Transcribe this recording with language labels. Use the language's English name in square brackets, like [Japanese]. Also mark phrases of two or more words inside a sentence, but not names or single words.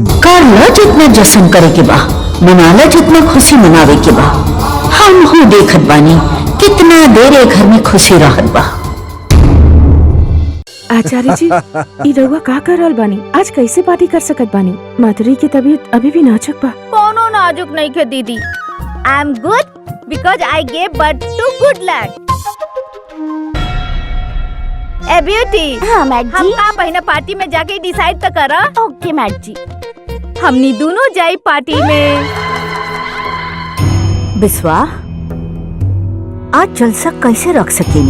[Bhojpuri] कर लो जितना जश्न करे के बा, मना लो जितना खुशी मनावे के बा। हम हो देखत बानी कितना देर घर में खुशी रहत बा। आचार्य जी, ई रउआ का कर रहल बानी? आज कैसे पार्टी कर सकत बानी? माधुरी की तबीयत अभी भी नाजुक बा। कोनो नाजुक नहीं के दीदी, [English] I am good because I gave birth to good luck. [Bhojpuri] ए ब्यूटी, हाँ मैट हम जी। का पहिना पार्टी में जाके डिसाइड तो करा। ओके मैट जी। हमनी दोनों जाई पार्टी में। बिस्वा, आज जलसा कैसे रख सकेनी?